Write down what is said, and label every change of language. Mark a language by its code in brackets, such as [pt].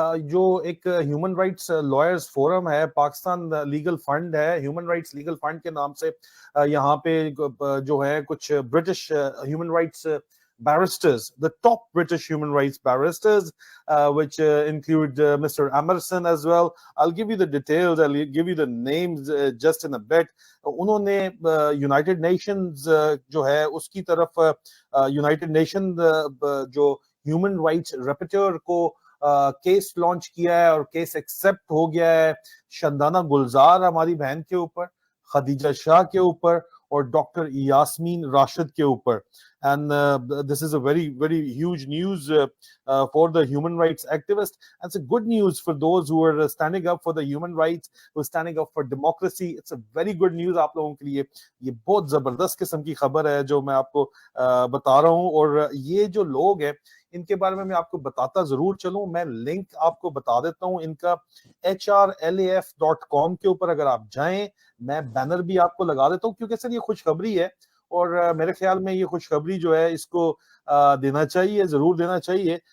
[ur] جو ایک human rights lawyers forum ہے, پاکستان لیگل فنڈ ہے, ہیومن رائٹس لیگل فنڈ کے نام سے, یہاں پہ جو ہے کچھ British human rights [en] barristers, the top British human rights barristers, which include Mr. Emerson as well. I'll give you the details, I'll give you the names just in a bit. [ur] انہوں نے United Nations جو ہے اس کی طرف United Nations جو human rights rapporteur کو case launch کیا ہے, اور کیس ایکسپٹ ہو گیا ہے شندانہ گلزار ہماری بہن کے اوپر, خدیجہ شاہ کے اوپر, اور ڈاکٹر یاسمین راشد کے اوپر. [en] And this is a very, very huge news for the human rights activists. And it's a good news for those who are standing up for the human rights, who are standing up for democracy. It's a very good news [ur] آپ لوگوں کے لیے. یہ بہت زبردست قسم کی خبر ہے جو میں آپ کو بتا رہا ہوں, اور یہ جو لوگ ہیں ان کے بارے میں آپ کو بتاتا ضرور چلوں. میں لنک آپ کو بتا دیتا ہوں ان کا, hrlaf.com کے اوپر اگر آپ جائیں, میں بینر بھی آپ کو لگا دیتا ہوں کیونکہ سر یہ خوشخبری ہے, اور میرے خیال میں یہ خوشخبری جو ہے اس کو دینا چاہیے, ضرور دینا چاہیے.